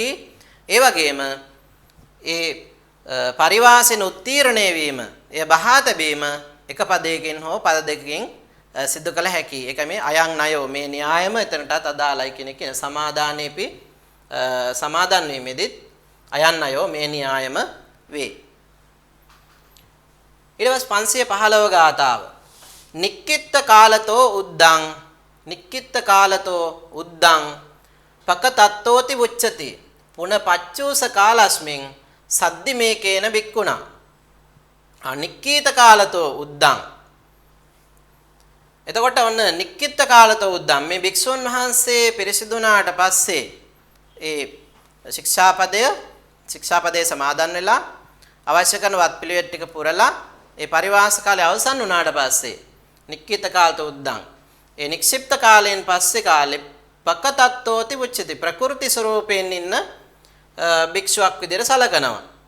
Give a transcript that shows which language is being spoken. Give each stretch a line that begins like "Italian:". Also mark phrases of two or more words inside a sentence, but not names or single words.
Sinhala: ඒ වගේම ඒ පරිවාසෙන් උත්තීර්ණය වීම, එය බහා තැබීම එක පදයකින් හෝ පද දෙකකින් සිදු කළ හැකි. ඒක මේ
Pali: අයං නයෝ
Sinhala: මේ න්‍යායම එතනටත් අදාළයි කියන එක. සමාදානේපි සමාදන් වීමෙදිත්
Pali: අයං නයෝ
Sinhala: මේ න්‍යායම වේ. ඊට පස්සේ 515 ගාථාව.
Pali: නික්කිත්ත කාලතෝ උද්දං පකතත්තෝති උච්චති පුන පච්චූස කාලස්මින් සද්දි මේකේන බික්කුණා. නික්කිත කාලතෝ උද්දං.
Sinhala: එතකොට ඔන්න
Pali: නික්කිත කාලතෝ උද්දං
Sinhala: මේ භික්ෂුන් වහන්සේ පිරිසිදුනාට පස්සේ ඒ ශික්ෂාපදයේ සමාදන් වෙලා අවශ්‍ය කරන වත් පිළිවෙත් ටික පුරලා ඒ පරිවාස කාලය අවසන් වුණාට පස්සේ
Pali: නික්කිත කාලතෝ උද්දං
Sinhala: ඒ නික්ෂිප්ත කාලයෙන් පස්සේ කාලේ
Pali: පකතත්තෝති උච්චති
Sinhala: ප්‍රකෘති ස්වරූපයෙන් ඉන්න භික්ෂුවක් විදිහට සලකනවා.